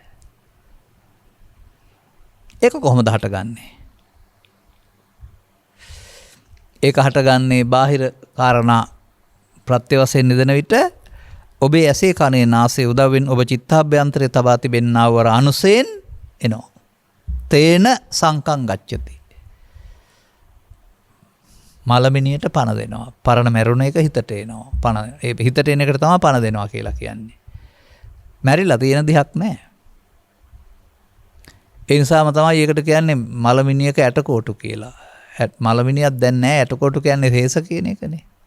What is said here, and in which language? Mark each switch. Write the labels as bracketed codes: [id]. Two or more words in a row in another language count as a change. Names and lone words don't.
[si] ඒක කොහොමද හටගන්නේ? ඒක හටගන්නේ බාහිර කාරණා ප්‍රත්‍ය වශයෙන් නිදන විට ඔබේ ඇසේ කනේ නාසයේ උදව්වෙන් ඔබ චිත්තාභ්‍යන්තරේ තබා තිබෙන්නා වූ අනුසයෙන් එනවා. [pi] තේන සංකං ගච්ඡති. [si] මලමිනියට පණ දෙනවා. පරණ මැරුණ එක හිතට එනවා. පණ ඒ හිතට එන එකට තමයි පණ දෙනවා කියලා කියන්නේ. මැරිලා තියෙන දෙයක් නැහැ. ඒ නිසාම තමයි ඒකට කියන්නේ මලමිනියක ඇටකොටු කියලා. මලමිනියක් දැන් නැහැ. ඇටකොටු කියන්නේ හේස කියන එකනේ.